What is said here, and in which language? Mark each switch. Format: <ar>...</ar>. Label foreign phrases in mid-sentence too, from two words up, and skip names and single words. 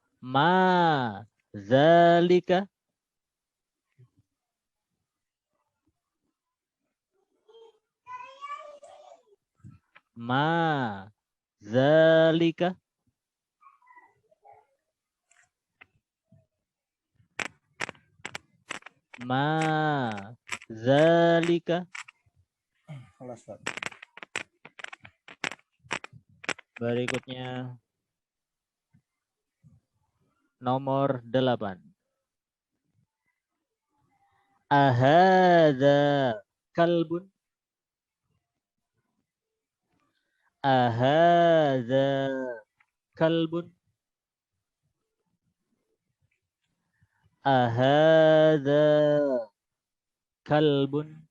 <ar>Madzalika? ما ذلك. ما ذلك.</ar> <id>Berikutnya nomor 8.</id> <ar>أهذا كلب. أهذا كلب. أهذا كلب.</ar>